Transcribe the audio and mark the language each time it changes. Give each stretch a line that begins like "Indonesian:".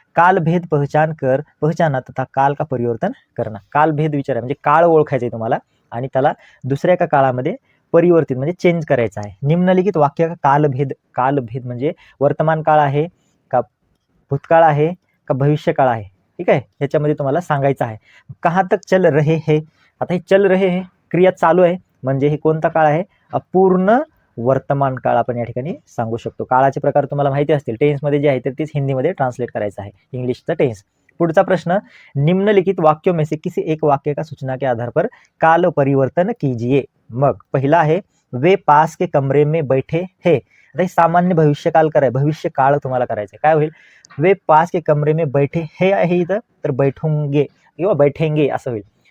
Hindi: कालभेद पहचाना तथा काल का परिवर्तन करना.
Marathi: कालभेद विचारा म्हणजे काळ ओळखायचा आहे तुम्हाला आणि त्याला दुसऱ्या एका काळामध्ये परिवर्तित म्हणजे चेंज करायचा आहे.
Hindi: निम्नलिखित वाक्य का कालभेद
Marathi: म्हणजे वर्तमान काळ आहे का भूतकाळ आहे का भविष्य काळ आहे. ठीक आहे, याच्यामध्ये तुम्हाला सांगायचं आहे.
Hindi: कहाँ तक चल रहे है,
Marathi: आता हे चल रहे है क्रिया चालू आहे म्हणजे हे कोणता काळ आहे, अपूर्ण वर्तमान काळ आपण या ठिकाणी सांगू शकतो. काळाचे प्रकार तुम्हाला माहिती असतील, टेन्समध्ये जे आहे तर तेच हिंदीमध्ये ट्रान्सलेट करायचं आहे, इंग्लिशचा टेन्स. पुढचा प्रश्न,
Hindi: निम्नलिखित वाक्यों में से किसी एक वाक्य का सूचना के आधार पर काल परिवर्तन कीजिए.
Marathi: मग पहिला आहे,
Hindi: वे पास के कमरे में बैठे है.
Marathi: आता हे सामान्य भविष्यकाल करायचं, भविष्य काळ तुम्हाला करायचं. काय होईल,
Hindi: वे पास के कमरे में बैठे है
Marathi: आहे इथं, तर बैठूंगे किंवा बैठेंगे असं होईल.